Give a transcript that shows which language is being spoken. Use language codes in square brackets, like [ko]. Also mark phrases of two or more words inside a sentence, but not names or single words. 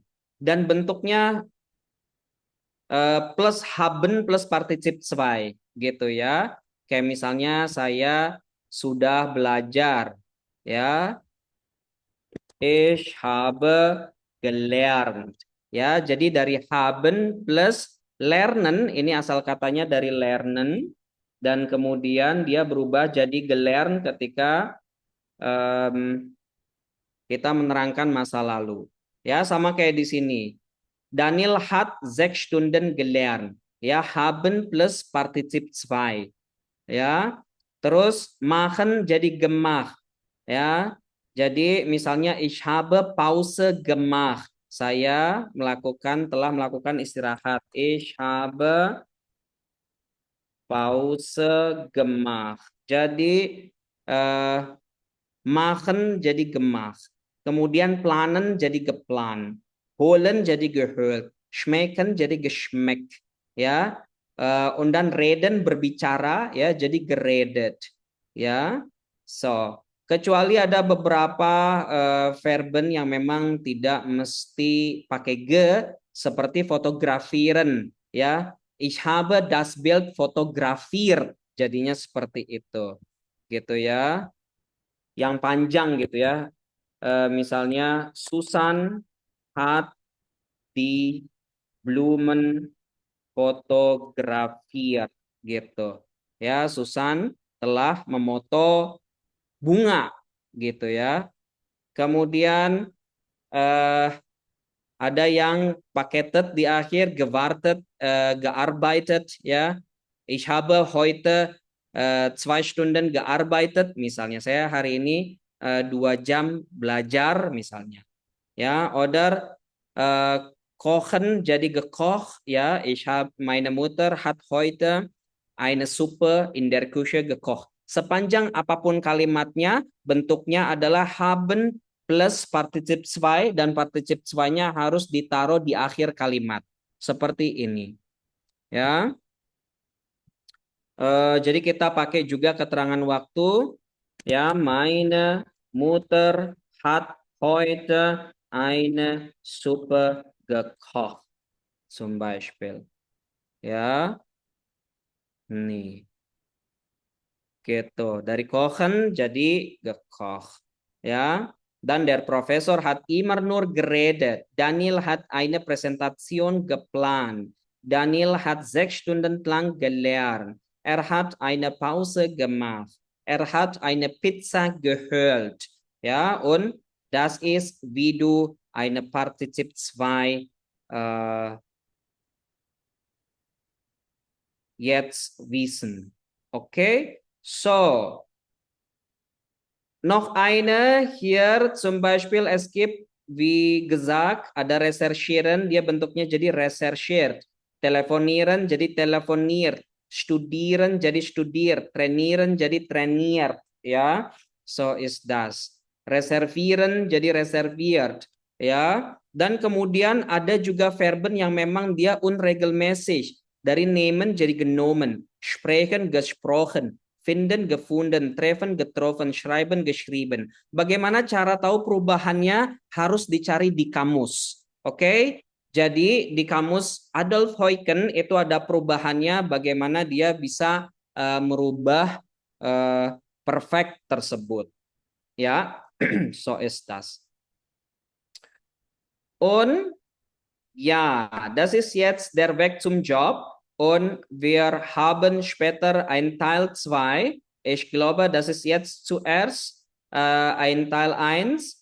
[id] Dan bentuknya plus [de] haben plus particip zwei [id] gitu ya. Kayak misalnya saya sudah belajar ya. [de] Ich habe gelernt. [id] Ya, jadi dari [de] haben plus lernen [id] ini asal katanya dari lernen dan kemudian dia berubah jadi gelernt ketika kita menerangkan masa lalu. Ya, sama kayak di sini. [de] Daniel hat 6 Stunden gelernt. Ya, haben plus Partizip zwei. [id] Ya. Terus machen jadi gemacht. Ya. Jadi misalnya [de] ich habe Pause gemacht. [id] Saya telah melakukan istirahat. [de] Ich habe Pause gemacht. [id] Jadi machen jadi gemacht. Kemudian planen jadi geplan. Holen jadi geholt. Schmecken jadi geschmeckt. Ya. [de] Und dann reden [id] berbicara ya jadi geredet. Ya. So, kecuali ada beberapa verben yang memang tidak mesti pakai ge seperti fotografieren ya. [de] Ich habe das Bild fotografiert. [id] Jadinya seperti itu. Gitu ya. Yang panjang gitu ya. Misalnya [de] Susan hat die Blumen fotografiert [id] gitu. Ya, Susan telah memoto bunga gitu ya. Kemudian ada yang paketet di akhir, [de] gewartet, gearbeitet ya. Ich habe heute 2 Stunden gearbeitet, [id] misalnya saya hari ini 2 jam belajar misalnya. Ya, [de] oder kochen jadi gekocht, ya. Meine Mutter hat heute eine Suppe in der Küche gekocht. [id] Sepanjang apapun kalimatnya, bentuknya adalah [de] haben plus partizip 2 [id] dan partizip 2-nya harus ditaruh di akhir kalimat. Seperti ini. Ya. Jadi kita pakai juga keterangan waktu. [de] Ja, meine Mutter hat heute eine Suppe gekocht. Zum Beispiel. [id] Ya, nih. Gitu. Dari kochen jadi gekocht. Ya. [de] Dan der Professor hat immer nur geredet. Daniel hat eine Präsentation geplant. Daniel hat 6 Stunden lang gelernt. Er hat eine Pause gemacht. Er hat eine Pizza geholt. Ja, und das ist, wie du eine Partizip 2 jetzt wissen. Okay? So, noch eine hier zum Beispiel, es gibt, wie gesagt, [id] ada recherchieren, dia bentuknya jadi recherchiert. [de] Telefonieren jadi telefoniert. Studieren jadi studiert. Trainieren jadi trainiert. Ya, so is das. Reservieren jadi reserviert. [id] Ya, dan kemudian ada juga verben yang memang dia unregelmäßig. [de] Dari nehmen jadi genommen. Sprechen gesprochen. Finden, gefunden, treffen, getroffen, schreiben, geschrieben. [id] Bagaimana cara tahu perubahannya? Harus dicari di kamus. Oke? Jadi di kamus Adolf Huygens itu ada perubahannya bagaimana dia bisa merubah perfect tersebut. Ya, [de] so ist das. Und ja, das ist jetzt der Weg zum Job. Und wir haben später ein Teil 2. Ich glaube, das ist jetzt zuerst ein Teil 1.